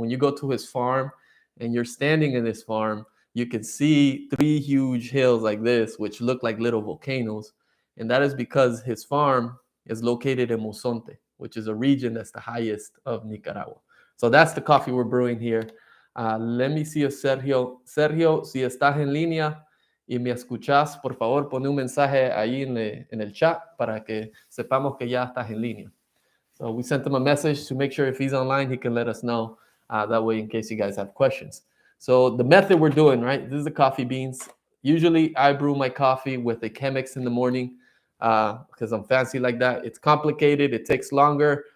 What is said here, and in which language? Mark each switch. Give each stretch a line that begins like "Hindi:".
English: When you go to his farm and you're standing in this farm, you can see 3 huge hills like this, which look like little volcanoes. And that is because his farm is located in Mozonte, which is a region that's the highest of Nicaragua. So that's the coffee we're brewing here. Let me see if
Spanish: Sergio, si estás en línea, y me escuchas, por favor, pone un mensaje ahí en el chat para que sepamos que ya estás en línea.
English: So we sent him a message to make sure if he's online, he can let us know. That way, in case you guys have questions. So the method we're doing, right? This is the coffee beans. Usually, I brew my coffee with a Chemex in the morning because I'm fancy like that. It's complicated. It takes longer.